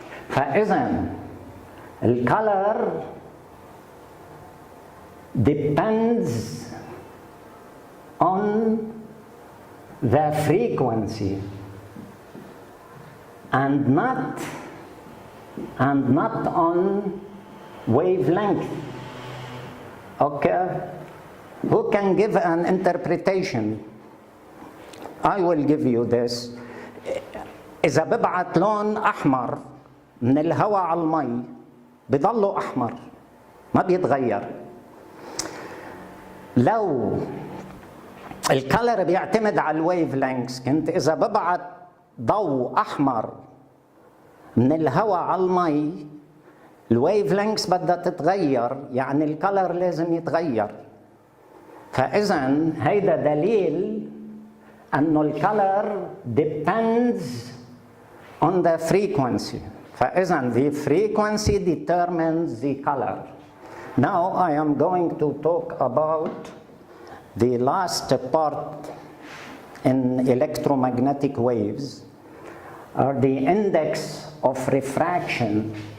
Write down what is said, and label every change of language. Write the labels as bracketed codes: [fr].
[ar] فإذا [en] الcolor depends on the frequency and not on wavelength. Okay, who can give an interpretation? I will give you this. [ar] إذا ببعت لون أحمر من الهواء على المي بضله أحمر ما بيتغير. لو الكالر بيعتمد على الويف لينكس، كنت إذا ببعت ضوء أحمر من الهواء على المي الويف لينكس بدها تتغير، يعني الكالر لازم يتغير. فإذا هيدا دليل أنه الكالر [en] depends on the frequency. [ar] فإذا [en] the frequency determines the color. Now I am going to talk about the last part in electromagnetic waves, are the index of refraction.